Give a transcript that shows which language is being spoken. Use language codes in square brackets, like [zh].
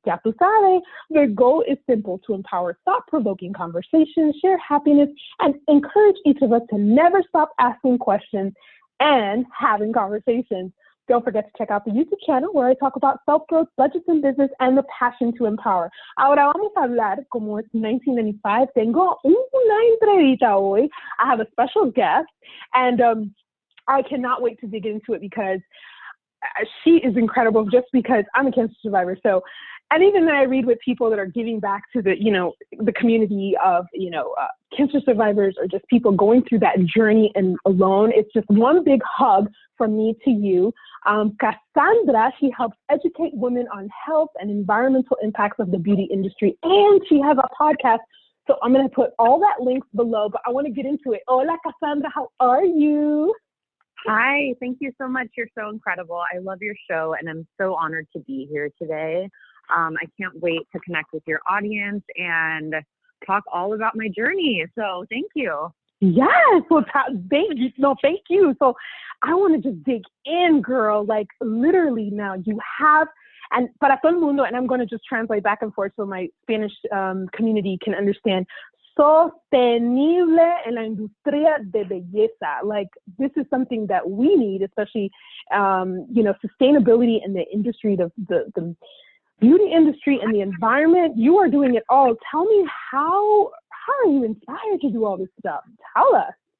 [es] Ya tú sabes, [en] their goal is simple: to empower thought-provoking conversations, share happiness, and encourage each of us to never stop asking questions and having conversations. Don't forget to check out the YouTube channel where I talk about self-growth, budgets and business, and the passion to empower. [es] Ahora vamos a hablar, como es 1995, tengo una entrevista hoy. [en] I have a special guest, and I cannot wait to dig into it because she is incredible just because I'm a cancer survivor. So, and even when I read with people that are giving back to the, the community of, cancer survivors or just people going through that journey and alone, it's just one big hug from me to you. Cassandra, she helps educate women on health and environmental impacts of the beauty industry, and she has a podcast. So I'm going to put all that links below, but I want to get into it. [es] Hola, [en] Cassandra, how are you? Hi, thank you so much. You're so incredible. I love your show, and I'm so honored to be here today. I can't wait to connect with your audience and talk all about my journey. So thank you. Yes. Well, thank you. No, thank you. So I want to just dig in, girl. Like literally now you have, and [es] para todo el mundo, [en] and I'm going to just translate back and forth so my Spanish community can understand. [es] Sostenible en la industria de belleza. [en] Like this is something that we need, especially, sustainability in the industry, the beauty industry and the environment. You are doing it all. Tell me how are you inspired to do all this stuff? Tell us.